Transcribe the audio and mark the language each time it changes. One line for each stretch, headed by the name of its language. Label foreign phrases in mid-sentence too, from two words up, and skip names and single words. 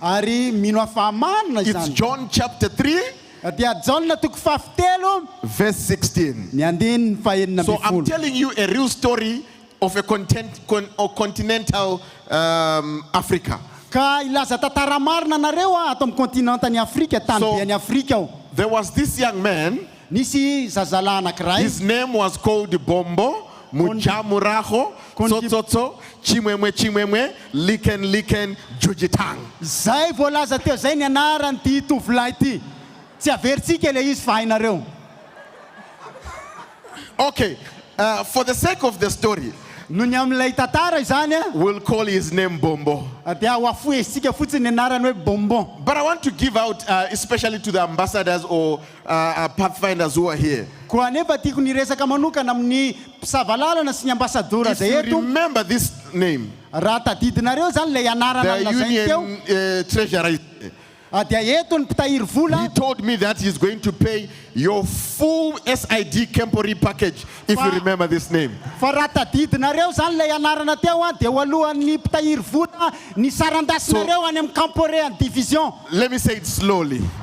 English: It's John chapter 3. Verse 16. So I'm telling you a real story of a continental Africa. So There was this young man.
Malagasy: Nisy zazalahy anankiray.
English: His name was called Bombo, Mujamuraho, Tsotso, Chimwemwe, Liken, Jujitang.
Malagasy: Zay voalaza teo zay ny anaran'ity tovolahy ity. Tsy averintsika ilay izy fa hainareo.
English: Okay, for the sake of the story,
Malagasy: no ny amin'ilay tantara izany
English: we'll call his name Bombo.
Malagasy: Dia hoafoesitsika fotsiny ny anarany hoe Bonbon.
English: But I want to give out, especially to the ambassadors or pathfinders who are here.
Malagasy: Koa nefa tiako niresaka manokana amin'ny mpisavalala sy ny ambasadora zay eto.
English: If you remember this name,
Malagasy: raha tadidinareo zany ilay anarana lazainy teo.
English: The union treasurer. He told me that he's going to pay your full SID Kempori package, if you remember this name. Let me say it slowly.